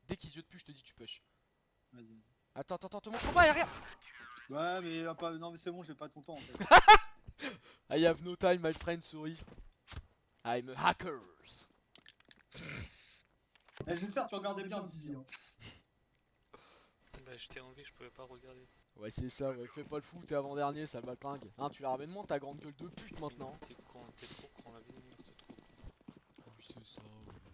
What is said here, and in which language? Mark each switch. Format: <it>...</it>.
<fr>Dès qu'il isiote plus, je te dis tu push. Vas-y. Attends, te montre pas, y'a rien! Ouais, mais pas... non, mais c'est bon, j'ai pas ton temps en fait.</fr> <en>I have no time, my friend, sorry. I'm a hackers.</en> <fr>Eh, j'espère que tu regardais bien Dizzy. Hein. Bah, j'étais en vie, je pouvais pas regarder. Ouais, c'est ça, ouais, fais pas le fou, t'es avant-dernier, ça va pingue. Hein, tu la ramènes moins ta grande gueule de pute maintenant. T'es con, t'es trop con, la vie de merde, t'es trop con. Oui, c'est ça, ouais.</fr>